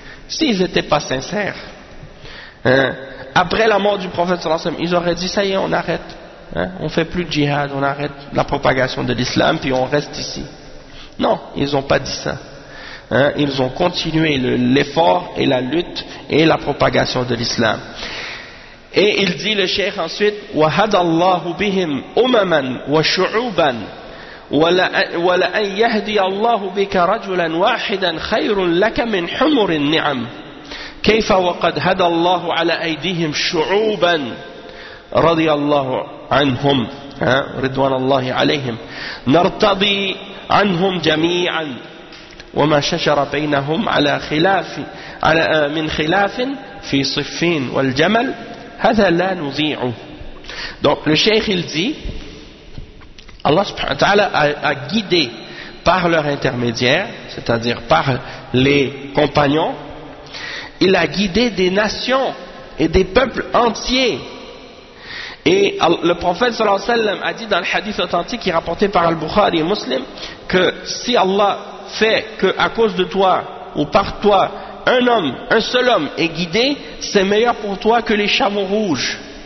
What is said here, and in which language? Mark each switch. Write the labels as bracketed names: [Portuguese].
[French] S'ils n'étaient pas sincères, hein, après la mort du prophète sallallahu alayhi wa sallam, ils auraient dit ça y est, on arrête, hein, on fait plus de djihad, on arrête la propagation de l'islam puis on reste ici. Non, ils n'ont pas dit ça, hein, ils ont continué l'effort et la lutte et la propagation de l'islam. Et il dit le cheikh ensuite, [Arabic] wa hadallahu bihim umaman wa shu'uban ولا أن يهدي الله بك رجلا واحدا خير لك من حمر النعم كيف وقد هدى الله على أيديهم شعوبا رضي الله عنهم رضوان الله عليهم نرتضي عنهم جميعا وما شجر بينهم على خلاف على من خلاف في صفين والجمل هذا لا نضيعه. [French] Donc le cheikh il dit, Allah subhanahu wa ta'ala a guidé par leur intermédiaire, c'est-à-dire par les compagnons, il a guidé des nations et des peuples entiers. Et le prophète sallallahu alayhi wa sallam a dit dans le hadith authentique qui est rapporté par Al-Bukhari et Muslim, que si Allah fait qu'à cause de toi ou par toi, un homme, un seul homme est guidé, c'est meilleur pour toi que les chameaux rouges.